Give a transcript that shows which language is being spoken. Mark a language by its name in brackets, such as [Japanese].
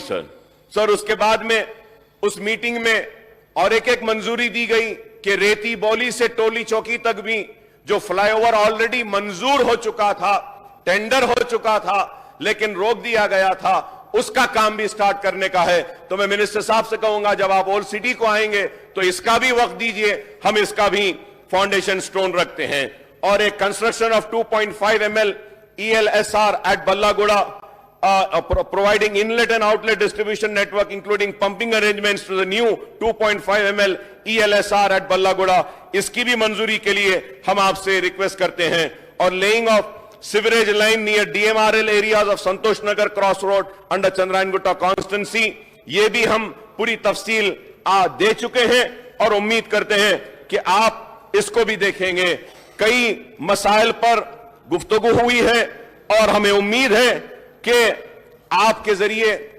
[Hindi] Sir उसके बाद में उस मीटिंग में और एक मंजूरी दी गई कि रेती बॉली से टोली चौकी तक भी जो फ्लाईओवर ऑलरेडी मंजूर हो चुका था, टेंडर हो चुका था, लेकिन रोक दिया गया था, उसका काम भी स्टार्ट करने का है। तो मैं मिनिस्टर साहब से कहूंगा जब आप ओल्ड सिटी को आएंगे तो इसका भी वक्त दीजिए, हम इसका भी फाउंडेशन स्टोन रखते हैं। [English] और एक construction of 2.5 ml ELSR at Ballaguda, providing inlet and outlet distribution network including pumping arrangements to the new 2.5 ml ELSR at Ballaguda, [Hindi] इसकी भी मंजूरी के लिए हम आपसे रिक्वेस्ट करते हैं। और [English] laying of sewerage line near DMRL areas of Santosh Nagar cross road under Chandrayangutta constituency, [Hindi] ये भी हम पूरी तफसील दे चुके हैं और उम्मीद करते हैं कि आप इसको भी देखेंगे। कई मसाइल पर गुफ्तगू हुई है और हमें उम्मीद है कि आपके जरिए